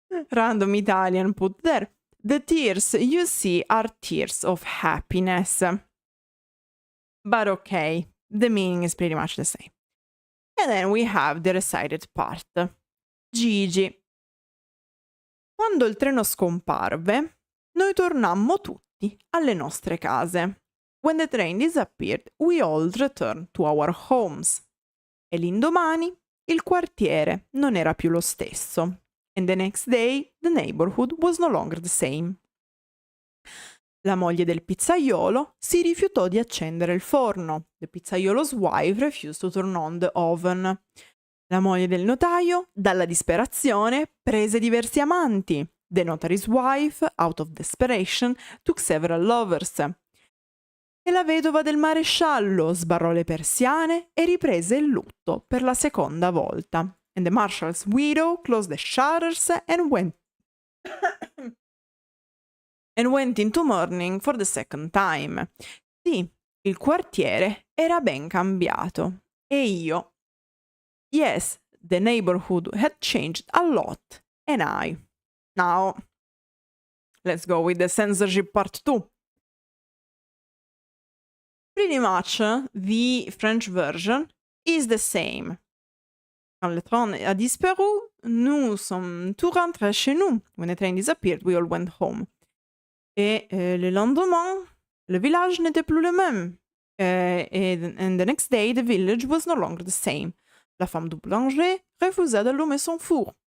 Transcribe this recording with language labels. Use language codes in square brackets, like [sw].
[en] Random Italian put there. The tears you see are tears of happiness. But okay, the meaning is pretty much the same. And then we have the recited part. Gigi. [it] Quando il treno scomparve, noi tornammo tutti alle nostre case. [en] When the train disappeared, we all returned to our homes. [it] E l'indomani, il quartiere non era più lo stesso. [en] And the next day, the neighborhood was no longer the same. [it] La moglie del pizzaiolo si rifiutò di accendere il forno. [en] The pizzaiolo's wife refused to turn on the oven. [it] La moglie del notaio, dalla disperazione, prese diversi amanti. [en] The notary's wife, out of desperation, took several lovers. [it] E la vedova del maresciallo sbarrò le persiane e riprese il lutto per la seconda volta. [en] And the marshal's widow closed the shutters and went into mourning for the second time. [it] Sì, il quartiere era ben cambiato. E io... [en] Yes, the neighborhood had changed a lot, and I. Now, let's go with the censorship part 2. Pretty much, the French version is the same. [fr] Quand le train a disparu, nous sommes tous rentrés chez nous. [en] When the train disappeared, we all went home. [fr] Et le lendemain, le village n'était plus le même. [en] And the next day, the village was no longer the same. [fr] La femme du boulanger refusa d'allumer son four.